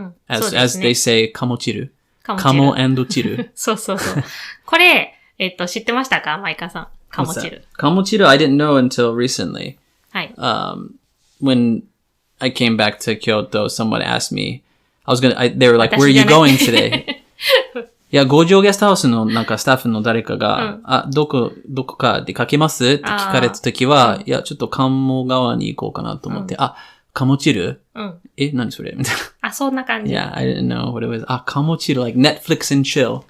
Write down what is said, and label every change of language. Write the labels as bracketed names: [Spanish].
[English] As they say, kamochiru. Kamo and chiru. [Japanese] そう。これ、知ってましたか？マイカさん。カモチル。 [English] Kamochiru, I didn't know until recently. [Japanese] はい。 [English] When I came back to Kyoto, someone asked me, they were like, where are you going today? [Japanese] いや、ゴージョーゲストハウスのスタッフの誰かが、どこか出かけますって聞かれたときは、いや、ちょっと鴨川に行こうかなと思って、カモチル？何それみたいな。そんな感じ。 [English] Yeah, I didn't know what it was. カモチル、like Netflix and chill.